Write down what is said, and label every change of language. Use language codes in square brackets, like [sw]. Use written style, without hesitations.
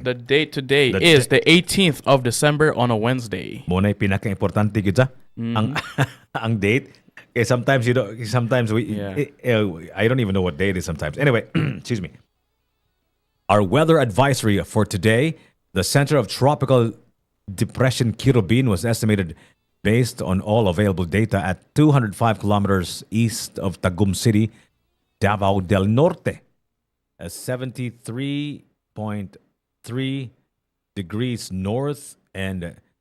[en] The date today is the 18th of December on a Wednesday. [hil] Mo na pinaka-importante gid sa ang date. [en] Sometimes we I don't even know what day it is sometimes. Anyway, excuse me. Our weather advisory for today, the center of tropical depression Kirubin was estimated based on all available data at 205 kilometers east of Tagum City, Davao del Norte, 73.3 degrees north and